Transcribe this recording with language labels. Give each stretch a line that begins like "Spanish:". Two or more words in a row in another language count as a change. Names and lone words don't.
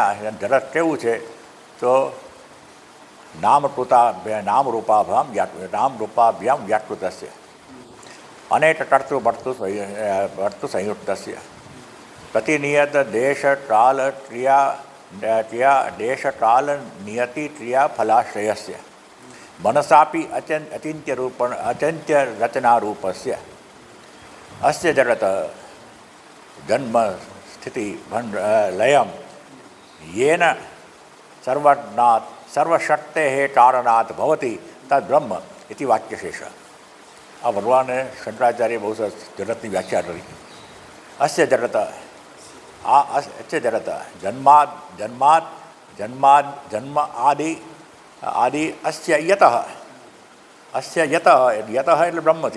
Gujarati: જરત કેવું છે તો
Sanskrit: नामरूपाभ्याम व्याकृतस्य अनेक कर्तृ संयुक्तस्य प्रतिनियत देश काल देशकाल नियति क्रिया फलाश्रयस्य मनसापी अचिंत्य रचनारूपस्य अस्य जगत जन्म स्थिति लयम येन सर्वशक्तेः कारणात् भवति तद् ब्रह्म इति वाक्यशेष.
Gujarati: આ ભગવાને શંકરાચાર્ય બહુ સરસ જગતની વ્યાખ્યા કરી.
Sanskrit: अस्य जगत अस्य जगत जन्म आदि अस्य यतः
Gujarati: એટલે બ્રહ્મથી.